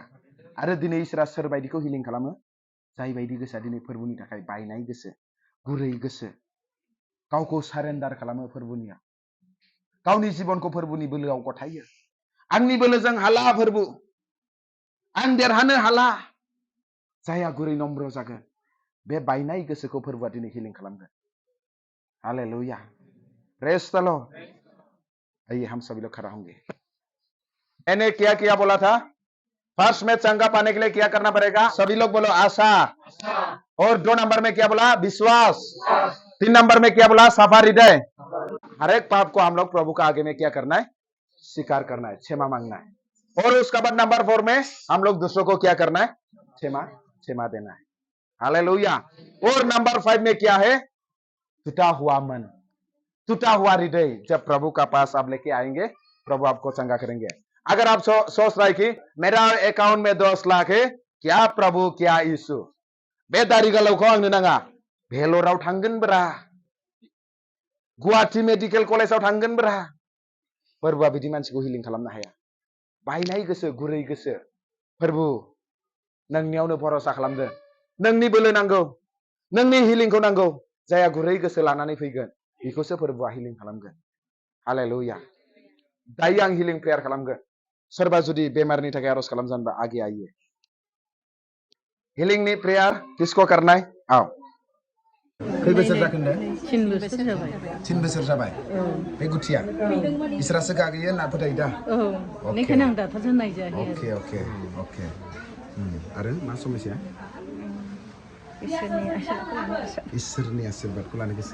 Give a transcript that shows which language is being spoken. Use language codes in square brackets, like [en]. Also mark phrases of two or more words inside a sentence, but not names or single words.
[brx] आरो दिनै इसोरा सोरबायदिखौ हिलिं खालामो? जाय बायदि गोसोआ दिनै फोरबुनि थाखाय बायनाय गोसो, गुरै गोसो, गावखौ सारेन्डार खालामो फोरबुनियाव, गावनि जिबनखौ फोरबुनि बोलोआव गथायो। आंनि बोलोजों हाला फोरबु, आं देरहानो हाला। जायहा गुरै नम्र जागोन, बे बायनाय गोसोखौ फोरबुआ दिनै हिलिं खालामगोन। [en] Hallelujah. Praise the Lord. [hi] आइए हम सभी लोग खड़ा होंगे। मैंने क्या किया बोला था? फर्स्ट में चंगा पाने के लिए क्या करना पड़ेगा? सभी लोग बोलो आशा। और 2 नंबर में क्या बोला? विश्वास। 3 नंबर में क्या बोला? साफा हृदय। हर एक पाप को हम लोग प्रभु का आगे में क्या करना है? स्वीकार करना है, क्षमा मांगना है। और उसके बाद नंबर 4 में हम लोग दूसरों को क्या करना है? क्षमा देना है। हालेलुया। और नंबर 5 में क्या है? टूटा हुआ मन, टूटा हुआ हृदय। जब प्रभु का पास आप लेके आएंगे, प्रभु आपको चंगा करेंगे। अगर आप सोच रहे कि मेरा अकाउंट में 10 लाख है, क्या प्रभु, क्या यीशु, [brx] बे दारि गोलावखौ आंनो नाङा, भेलराव थांगोन ब्रा, गुवाहाटी मेडिकेल कलेजाव थांगोन ब्रा। फोरबुआ बिदि मानसिखौ हिलिं खालामनो हाया। बायनाय गोसो, गुरै गोसो, फोरबु नोंनियावनो भरोसा खालामदों। नोंनि बोलो नांगौ, नोंनि हिलिंखौ नांगौ। जायहा गुरै गोसो लानानै फैगोन, बेखौसो फोरबुआ हिलिं खालामगोन। हालेलुया। दायो आं हिलिं प्रेयार खालामगोन। सोरबा जुदि बेमारनि थाखाय आरज खालामजानोबा आगे आइए। [hi] हिलिंनि प्रेयार किसको करना है? [brx] आओ। खै बोसोर जाखो होनदों? 3 बोसोर जाबाय। 3 बोसोर जाबाय। बे गुथिया इसोरासो गागोयो ना फोथायो दा? औ, बेनिखायनो आं डाक्टारजों नायजायो। अके। आरो मा समस्या? इसोरनि आशीर्बादखौ लानो गोसो।